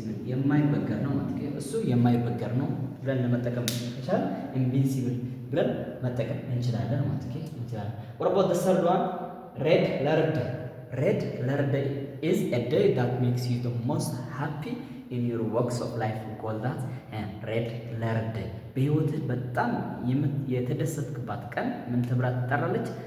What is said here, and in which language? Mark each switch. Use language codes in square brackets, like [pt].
[am] የማይበገር ነው ማለት ነው። እሱ የማይበገር ነው ብለን ለመጠቀም ከቻል ኢንቪንሲብል ብለን መጠቀም እንችላለን ማለት ነው። እንችላለን። [en] what about the third one? red letter day is a day that makes you the most happy in your works of life. we call that red letter day. [am] በህይወትህ በጣም የተደሰትክባት ቀን ምን ተብላ ትጠራለች?